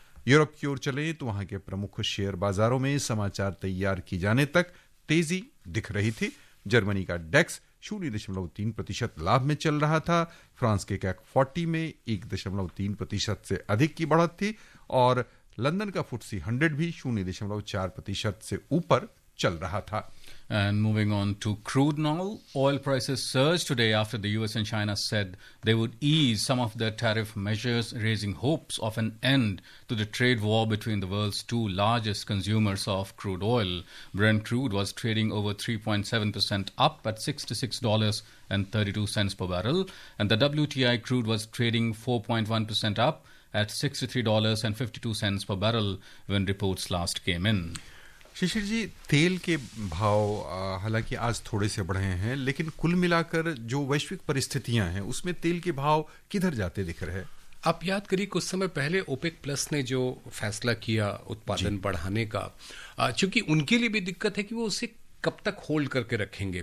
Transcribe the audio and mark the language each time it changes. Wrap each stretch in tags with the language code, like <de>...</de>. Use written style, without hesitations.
<hi>Europe की ओर चले तो वहां के प्रमुख शेयर बाजारों में समाचार तैयार की जाने तक तेजी दिख रही थी। जर्मनी का डेक्स 0.3% लाभ में चल रहा था। फ्रांस के कैक 40 में 1.3% से अधिक की बढ़त थी और लंदन का FTSE 100 भी 0.4% से ऊपर चल रहा था।</hi> <en>And moving on to crude now, oil prices surged today after the US and China said they would ease some of their tariff measures, raising hopes of an end to the trade war between the world's two largest consumers of crude oil. Brent crude was trading over 3.7% up at $66.32 per barrel, and the WTI crude was trading 4.1% up at $63.52 per barrel when reports last came in.</en> <hi>शिशिर जी, तेल के भाव हालांकि आज थोड़े से बढ़े हैं, लेकिन कुल मिलाकर जो वैश्विक परिस्थितियां हैं उसमें तेल के भाव किधर जाते दिख रहे हैं? आप याद करिए कुछ समय पहले ओपेक प्लस ने जो फैसला किया उत्पादन बढ़ाने का, चूंकि उनके लिए भी दिक्कत है कि वो उसे कब तक होल्ड करके रखेंगे।</hi>